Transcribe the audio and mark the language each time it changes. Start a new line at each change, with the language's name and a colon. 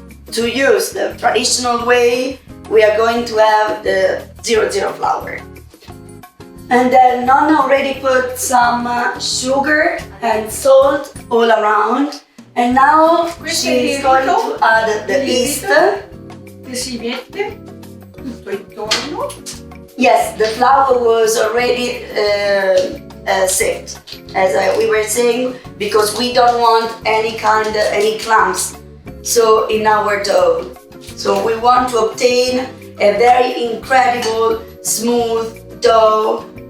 English: To use the traditional way, we are going to have the 000 flour. And then Nonna already put some sugar and salt all around. And now she's going to add the yeast.
Italian: Che si mette tutto intorno.
English: Yes, the flour was already sieved, as we were saying, because we don't want any clumps so in our dough. So we want to obtain a very incredible smooth dough.